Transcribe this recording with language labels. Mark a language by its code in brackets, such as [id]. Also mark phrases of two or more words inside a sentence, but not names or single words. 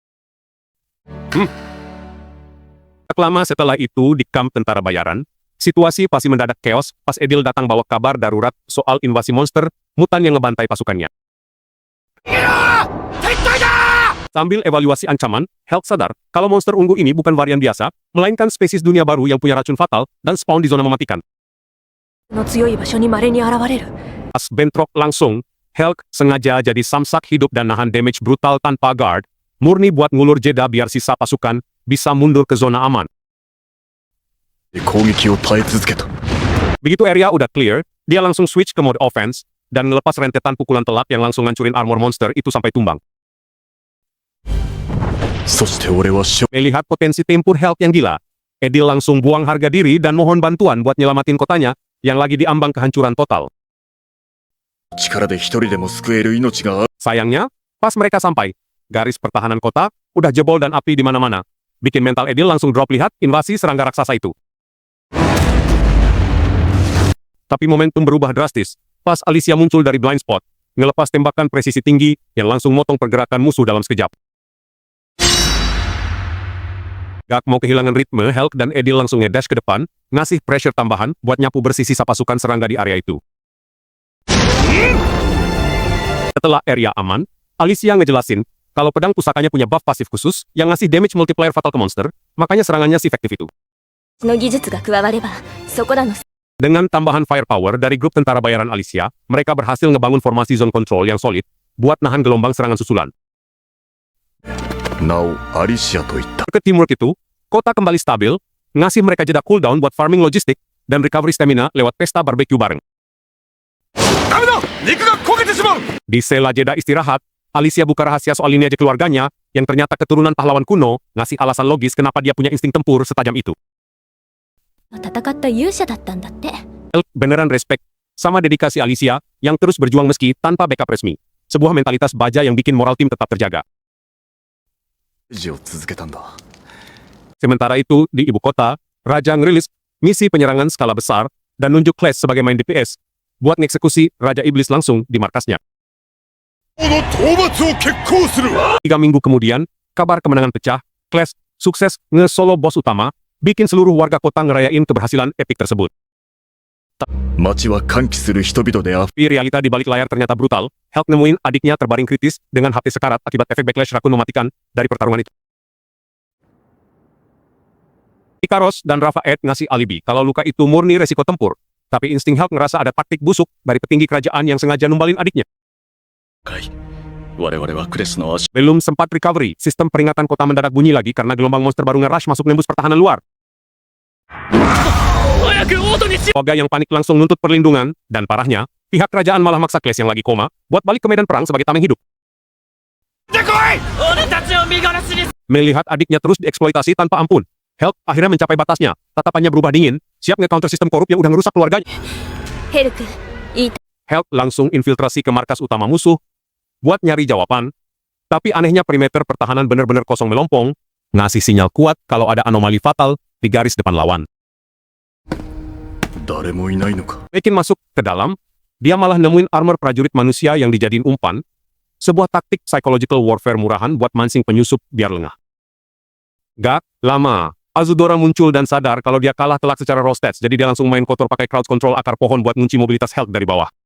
[id] Tak lama setelah itu di kamp tentara bayaran, situasi pasti mendadak chaos pas Edil datang bawa kabar darurat soal invasi monster mutan yang ngebantai pasukannya. Sambil evaluasi ancaman, Hulk sadar kalau monster ungu ini bukan varian biasa, melainkan spesies dunia baru yang punya racun fatal dan spawn di zona mematikan. [ja] の強い場所に稀に現れる。 [id] Pas bentrok langsung, Hulk sengaja jadi samsak hidup dan nahan damage brutal tanpa guard, murni buat ngulur jeda biar sisa pasukan bisa mundur ke zona aman. [ja] 攻撃を耐え続けた。 [id] Begitu area udah clear, dia langsung switch ke mode offense, dan ngelepas rentetan pukulan telak yang langsung ngancurin armor monster itu sampai tumbang. [ja] そして俺は [id] Melihat potensi tempur Hulk yang gila, Edil langsung buang harga diri dan mohon bantuan buat nyelamatin kotanya yang lagi diambang kehancuran total. [ja] 力で一人でも救える命がある。 [id] Sayangnya, pas mereka sampai, garis pertahanan kota udah jebol dan api di mana-mana. Bikin mental Edil langsung drop lihat invasi serangga raksasa itu. Tapi momentum berubah drastis pas Alicia muncul dari [en] blind spot, [id] ngelepas tembakan presisi tinggi yang langsung motong pergerakan musuh dalam sekejap. Gak mau kehilangan ritme, Hulk dan Edil langsung ngedash ke depan, ngasih pressure tambahan buat nyapu bersih sisa pasukan serangga di area itu. Setelah area aman, Alicia ngejelasin kalau pedang pusakanya punya buff pasif khusus yang ngasih [en] damage multiplier [id] fatal ke monster, makanya serangannya si efektif itu. [ja] の技術が加わればそこらの [id] Dengan tambahan firepower dari grup tentara bayaran Alicia, mereka berhasil ngebangun formasi [en] zone control [id] yang solid buat nahan gelombang serangan susulan. [ja] なおアリシアと言った。 [id] Ke teamwork itu, kota kembali stabil, ngasih mereka jeda cooldown buat farming logistik dan recovery stamina lewat pesta barbecue bareng. Di sela jeda istirahat, Alicia buka rahasia soal lineage keluarganya yang ternyata keturunan pahlawan kuno, ngasih alasan logis kenapa dia punya insting tempur setajam itu. [ja] 戦った勇者だったんだって。 [id] Hulk beneran respect sama dedikasi Alicia yang terus berjuang meski tanpa backup resmi. Sebuah mentalitas baja yang bikin moral tim tetap terjaga. [ja] 維持を続けたんだ。 [id] Sementara itu, di ibu kota, Raja ngerilis misi penyerangan skala besar dan nunjuk Clash sebagai main DPS buat ngeksekusi Raja Iblis langsung di markasnya. 3 minggu kemudian, kabar kemenangan pecah, Clash sukses nge-solo bos utama, bikin seluruh warga kota ngerayain keberhasilan epik tersebut. [ja] 街は歓喜する人々であふ [id] Tapi realita di balik layar ternyata brutal. Hulk nemuin adiknya terbaring kritis dengan HP sekarat akibat efek backlash racun mematikan dari pertarungan itu. Ikaros dan Rafa Ed ngasih alibi kalau luka itu murni resiko tempur. Tapi insting Hulk ngerasa ada taktik busuk dari petinggi kerajaan yang sengaja numbalin adiknya. [ja] 我々はクレスの足 [id] Belum sempat recovery, sistem peringatan kota mendadak bunyi lagi karena gelombang monster baru nge-rush masuk nembus pertahanan luar. Oga yang panik langsung nuntut perlindungan, dan parahnya, pihak kerajaan malah maksa Clash yang lagi koma buat balik ke medan perang sebagai tameng hidup. Melihat adiknya terus dieksploitasi tanpa ampun, Hulk akhirnya mencapai batasnya, tatapannya berubah dingin, siap nge-counter sistem korup yang udah ngerusak keluarganya. [ja] ヘルク、いい [id] Hulk langsung infiltrasi ke markas utama musuh, buat nyari jawaban. Tapi anehnya perimeter pertahanan bener-bener kosong melompong, ngasih sinyal kuat kalau ada anomali fatal di garis depan lawan. [ja] 誰もいないのか。 [id] Bikin masuk ke dalam, dia malah nemuin armor prajurit manusia yang dijadiin umpan, sebuah taktik [en] psychological warfare [id] murahan buat mancing penyusup biar lengah. Gak lama, Azudora muncul dan sadar kalau dia kalah telak secara [en] raw stats, [id] jadi dia langsung main kotor pakai [en] crowd control [id] akar pohon buat ngunci mobilitas Hulk dari bawah.